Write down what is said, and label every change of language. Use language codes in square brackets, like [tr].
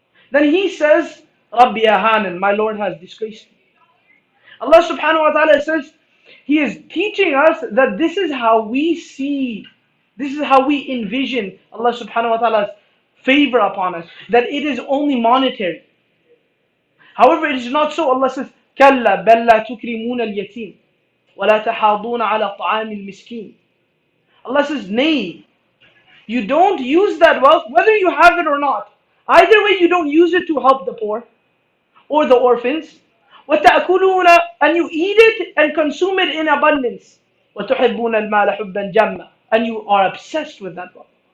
[en] Then he says, [ar] Rabbi Ahanan, [en] my Lord has disgraced me. Allah subhanahu wa ta'ala says, He is teaching us that this is how we see, this is how we envision Allah subhanahu wa ta'ala's favor upon us, that it is only monetary. However, it is not so. Allah says, [ar] كَلَّا بَلْ لَا تُكْرِمُونَ الْيَتِيمِ وَلَا تَحَاضُونَ عَلَى طَعَامِ الْمِسْكِينِ. [en] Allah says, nay, you don't use that wealth, whether you have it or not. Either way, you don't use it to help the poor or the orphans. [ar] وَتَأْكُلُونَ, [en] and you eat it and consume it in abundance. [ar] وَتُحِبُّونَ الْمَالَ حُبًّا جَمًّا, [en] and you are obsessed with that wealth.